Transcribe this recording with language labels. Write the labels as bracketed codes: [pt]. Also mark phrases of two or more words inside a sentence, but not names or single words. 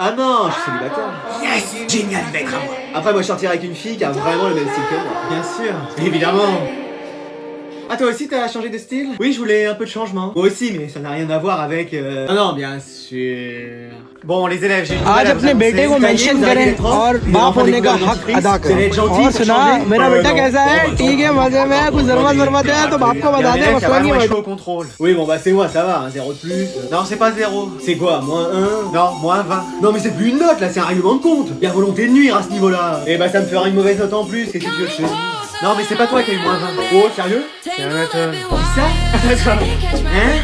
[fr] Ah non, je suis célibataire. Yes! Génial, il va être à moi. Après, moi, je sortirai avec une fille qui a vraiment le même style que moi. Bien sûr. Évidemment. Ah, toi aussi t'as changé de style? Oui, je voulais un peu de changement. Moi aussi, mais ça n'a rien à voir avec... Non, non, bien sûr. Bon, les élèves, j'ai une nouvelle [hi] आज [fr] à vous [hi] अपने [fr] annoncer. [hi] बेटे को [fr] Ça y est, [hi] मेंशन [fr] vous allez [hi] करें [fr] les profs, [hi] और [fr] les [hi] बाप [fr] enfants [hi] होने का [fr] découvrent [hi] हक [fr] dentifrice, [hi] अदा [fr] vous allez être [hi] करें। [fr] gentils [hi] और [fr] pour [hi] सुना [fr] changer. [hi] मेरा बेटा [fr] non. [hi] कैसा है? [fr] Bon, [hi] ठीक है, मजे में है, कुछ जरूरत है तो बाप को बता दे, मसला नहीं है [fr] au contrôle. Oui, bon, bah c'est moi, ça va, un 0 de plus. Non, c'est pas 0. C'est quoi, moins 1? Non, moins 20. Non, mais c'est plus une note là, c'est un règlement de compte. Y'a volonté de nuire à ce niveau-là. Et bah, ça me fera une mauvaise note en plus, qu'est-ce que tu veux que je te dise? Non, mais c'est pas toi qui a eu moins 20. Oh, sérieux? C'est Anatole. Qui ça? Hein?